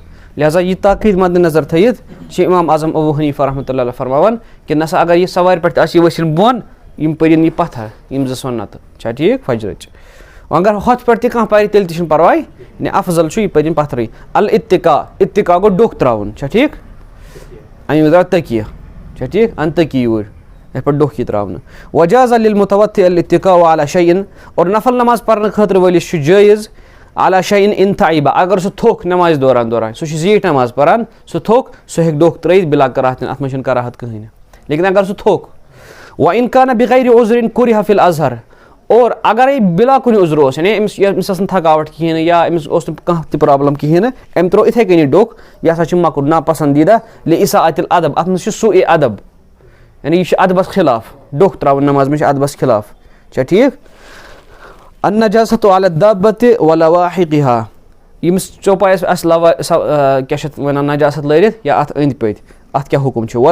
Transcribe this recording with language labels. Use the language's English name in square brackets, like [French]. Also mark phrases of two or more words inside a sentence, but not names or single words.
[Kashmiri] لہٰذا یہِ تاکیٖد مدِ نظر تھٲیِتھ چھِ امام اعظم ابو حنیفہ [Arabic] رحمتہ اللہ [Kashmiri] فرماوان کہِ نسا اگر یہِ سوارِ پٮ۪ٹھ آسہِ یہِ ؤسِتھ بۄن, یِم پٔرِن یہِ پتھر, یِم 2 سُنتہٕ, چھا ٹھیٖک, فجرٕچ. اگر ہُتھ پٮ۪ٹھ تہِ کانٛہہ پرِ تیٚلہِ تہِ چھُنہٕ پرواے, یعنی افضل چھُ یہِ پٔرِنۍ پتھرٕے. الاتقاء, اتقاء گوٚو ڈوٚکھ تراوُن, چھا ٹھیٖک, اَمہِ درٛاو تٔکیہِ, چھا ٹھیٖک, اَن تٔکی یوٗرۍ, یتھ پٮ۪ٹھ ڈوٚکھ یی تراونہٕ. [Arabic] وجازہ للمتوطئ الاتقاء علی شیء, [Kashmiri] اور نفل نماز پرنہٕ خٲطرٕ وٲلِس چھُ جٲیز [Arabic] علی شیء ان تعیبہ, [Kashmiri] اگر سُہ تھوٚک نمازِ دوران, سُہ چھُ زیٖٹھ نماز پران, سُہ تھوٚک, سُہ ہیٚکہِ ڈوٚکھ ترٲیِتھ بلا کراہتن, اتھ منٛز چھُنہٕ کراہت کٕہٕنۍ. لیکن اگر سُہ تھوٚک, [Arabic] وان کانہ بغیر عذر کرہ فی الازہر, [Kashmiri] اور اگرے بلا کُنہِ عذرٕ اوس, یعنی أمِس ٲس نہٕ تھکاوٹ کِہینۍ نہٕ, یا أمِس اوس نہٕ کانٛہہ تہِ پرابلم کِہینۍ نہٕ, أمۍ ترٛوو یِتھے کٔنی ڈوٚکھ, یہِ ہسا چھُ مکُر, ناپسنٛدیٖدہ, [Arabic] لِاِساءۃ الادب, [Kashmiri] اتھ منٛز چھُ سوء ادب, یعنی یہِ چھُ ادبس خلاف, ڈوٚکھ تراوُن نماز منٛز چھُ ادبس خلاف, چھا ٹھیٖک. [Arabic] النجاسۃ علی الدابۃ ولواحقہا, [Kashmiri] ییٚمِس چوپایس آسہِ کیٛاہ چھِ اتھ ونان, نجاست لٲرِتھ یا اتھ أنٛدۍ پٔتۍ, اتھ کیٛاہ حُکُم چھُ.